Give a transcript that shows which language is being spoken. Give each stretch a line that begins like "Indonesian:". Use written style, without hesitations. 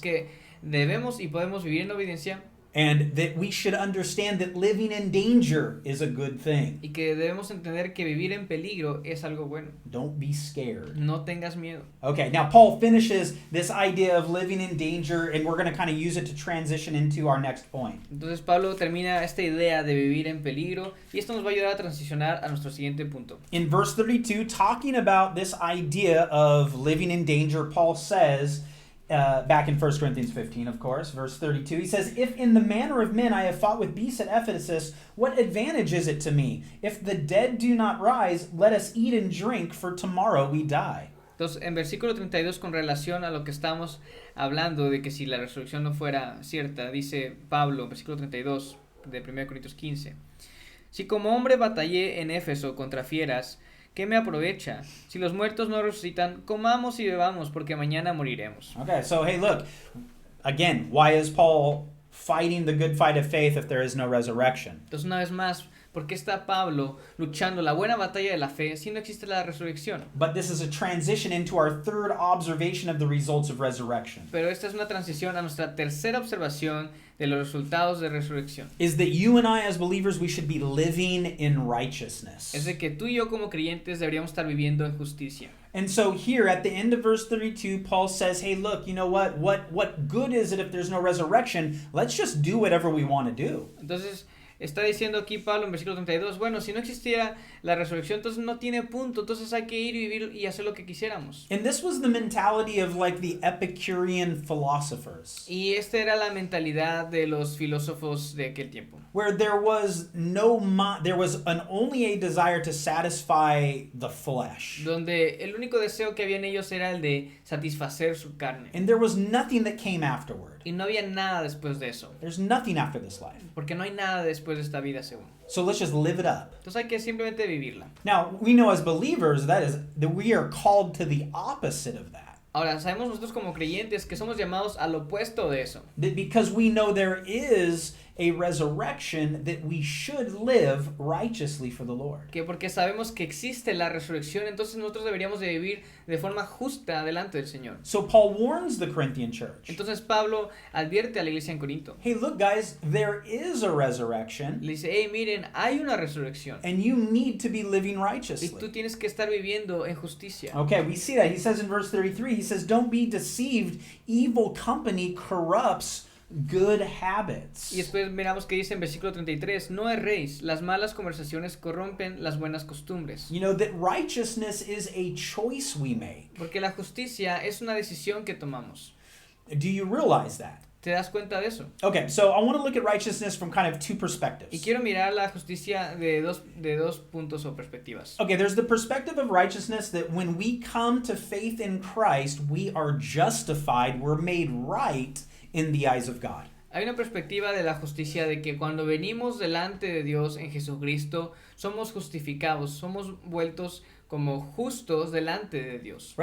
Spanish: que debemos y podemos vivir en obediencia
English: and that we should understand that living in danger is a good thing.
Spanish: y que debemos entender que vivir en peligro es algo bueno.
English: Don't be scared.
Spanish: No tengas miedo.
English: Okay, now Paul finishes this idea of living in danger, and we're going to kind of use it to transition into our next point.
Spanish: Entonces Pablo termina esta idea de vivir en peligro y esto nos va a ayudar a transicionar a nuestro siguiente punto.
English: In verse 32, talking about this idea of living in danger, Paul says, back in 1 Corinthians 15, of course, verse 32, he says, "If in the manner of men I have fought with beasts at Ephesus, what advantage is it to me? If the dead do not rise, let us eat and drink, for tomorrow we die."
Spanish: Entonces, en versículo 32, con relación a lo que estamos hablando de que si la resurrección no fuera cierta, dice Pablo, versículo 32 de 1 Corintios 15, si como hombre batallé en Éfeso contra fieras, ¿qué me aprovecha? Si los muertos no resucitan, comamos y bebamos, porque mañana moriremos.
English: Okay, so hey, look, again, why is Paul fighting the good fight of faith if there is no resurrection?
Spanish: Entonces, una vez más, ¿por qué está Pablo luchando la buena batalla de la fe si no existe la resurrección?
English: But this is a transition into our third observation of the results of resurrection.
Spanish: Pero esta es una transición a nuestra tercera observación de los resultados de resurrección.
English: Is that you and I as believers, we should be living in righteousness.
Spanish: Es de que tú y yo como creyentes deberíamos estar viviendo en justicia.
English: And so here at the end of verse 32, Paul says, hey, look, you know what good is it if there's no resurrection? Let's just do whatever we want to do.
Spanish: Entonces, está diciendo aquí Pablo en versículo 32, bueno, si no existiera la resurrección, entonces no tiene punto, entonces hay que ir y vivir y hacer lo que quisiéramos.
English: And this was the mentality of like the Epicurean philosophers.
Spanish: Y esta era la mentalidad de los filósofos de aquel tiempo.
English: Where there was only a desire to satisfy the flesh.
Spanish: Donde el único deseo que había en ellos era el de satisfacer su carne.
English: And there was nothing that came afterward.
Spanish: Y no había nada después de eso.
English: There's nothing after this life.
Spanish: Porque no hay nada después de esta vida según.
English: So let's just live it up.
Spanish: Entonces hay que simplemente vivirla.
English: Now, we know as believers that we are called to the opposite of that.
Spanish: Ahora, sabemos nosotros como creyentes que somos llamados al opuesto de eso.
English: Because we know there is a resurrection, that we should live righteously for the Lord.
Spanish: Que porque sabemos que existe la resurrección, entonces nosotros deberíamos de vivir de forma justa delante del Señor.
English: So Paul warns the Corinthian church.
Spanish: Entonces Pablo advierte a la iglesia en Corinto.
English: Hey, look guys, there is a resurrection.
Spanish: Le dice, hey, miren, hay una resurrección.
English: And you need to be living righteously.
Spanish: Y tú tienes que estar viviendo en justicia.
English: Okay, we see that. He says in verse 33, he says, "Don't be deceived. Evil company corrupts good habits."
Spanish: Y después miramos que dice en versículo 33, no erréis, las malas conversaciones corrompen las buenas costumbres.
English: You know that righteousness is a choice we make.
Spanish: Porque la justicia es una decisión que tomamos.
English: Do you realize that?
Spanish: ¿Te das cuenta de eso?
English: Okay, so I want to look at righteousness from kind of two perspectives.
Spanish: Y quiero mirar la justicia de dos puntos o perspectivas.
English: Okay, there's the perspective of righteousness that when we come to faith in Christ, we are justified, we're made right in the eyes of God.
Spanish: Hay una perspectiva de la justicia de que cuando venimos delante de Dios en Jesucristo, somos justificados, somos vueltos como justos delante de Dios.